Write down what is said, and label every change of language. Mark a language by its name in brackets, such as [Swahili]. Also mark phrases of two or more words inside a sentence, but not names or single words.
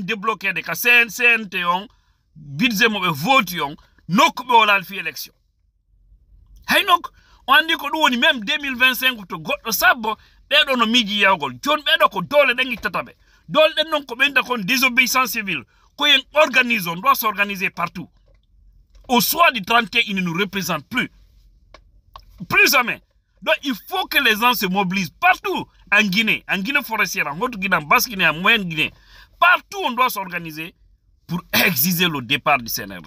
[Fula] débloqué ka CNT on budget mo ɓe voti on nokku ɓe wolal fi élection hay nokku o andi ko ɗum woni même 2025 to goɗɗo sabbo ɓeɗo no miiji yawgol joni ɓeɗo ko dole ɗen ittata ɓe dole ɗen noon ko ɓeyda kon [French] désobéissance civile [Fula] koyen organise [French] on doit s'organiser partout au soir du 31 il ne nous représente plus jamais. Donc il faut que les gens se mobilisent partout en Guinée forestière, en Haute-Guinée, en Basse-Guinée, en Moyenne-Guinée. Partout on doit s'organiser pour exiger le départ du CNRD.